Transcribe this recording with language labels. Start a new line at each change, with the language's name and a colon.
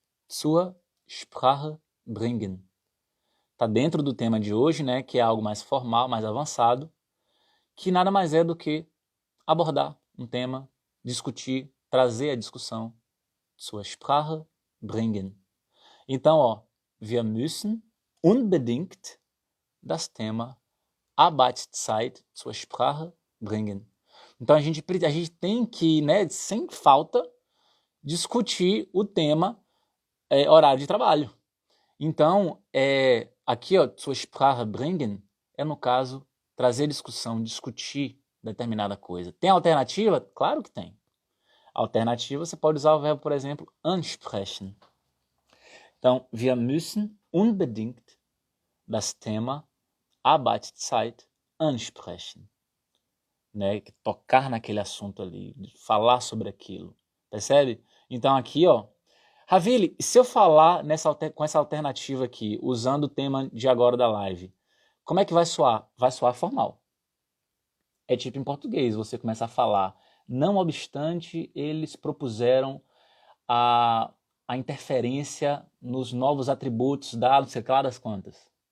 German: Zur Sprache bringen.
Portuguese: Está dentro do tema de hoje, né, que é algo mais formal, mais avançado, que nada mais é do que abordar um tema, discutir, trazer a discussão.
German: Zur Sprache bringen.
Portuguese: Então, ó,
German: wir müssen unbedingt das Thema Arbeitszeit zur Sprache bringen.
Portuguese: Então a gente tem que, né, sem falta, discutir o tema horário de trabalho. Então, aqui, ó,
German: zur Sprache bringen,
Portuguese: é no caso, trazer discussão, discutir determinada coisa. Tem alternativa? Claro que tem. Alternativa, você pode usar o verbo, por exemplo, ansprechen,
German: Então, wir müssen unbedingt das Thema Arbeitszeit ansprechen.
Portuguese: Né? Tocar naquele assunto ali, falar sobre aquilo. Percebe? Então aqui, ó, Ravili, se eu falar com essa alternativa aqui, usando o tema de agora da live, como é que vai soar? Vai soar formal. É tipo em português, você começa a falar. Não obstante, eles propuseram a interferência nos novos atributos da não sei lá das quantas.